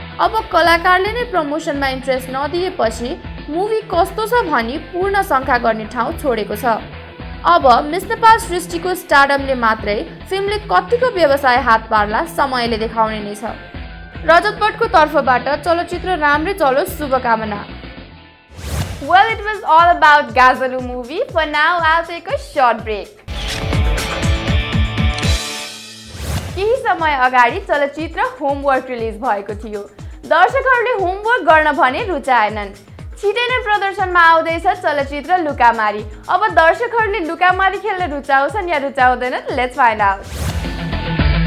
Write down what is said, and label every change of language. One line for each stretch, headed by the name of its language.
Nepali: अब कलाकारले नै प्रमोसनमा इन्ट्रेस्ट नदिएपछि मुभी कस्तो छ भनी पूर्ण शङ्का गर्ने ठाउँ छोडेको छ। अब मिस नेपाल सृष्टिको स्टारडमले मात्रै फिल्मले कतिको व्यवसाय हात पार्ला समयले देखाउने नै छ। रजत भट्टको तर्फबाट चलचित्र राम्रै चलोस् शुभकामना।
English: Well, it was all about Gazalu movie. For now, I'll take a short break.
Nepali: केही समय अगाडि चलचित्र होमवर्क रिलिज भएको थियो। दर्शकहरूले होमवर्क गर्न भने रुचाएनन्। छिटै नै प्रदर्शनमा आउँदैछ चलचित्र लुकामारी। अब दर्शकहरूले लुकामारी खेल्न रुचाउँछन् या रुचाउँदैनन्?
English: Let's find out.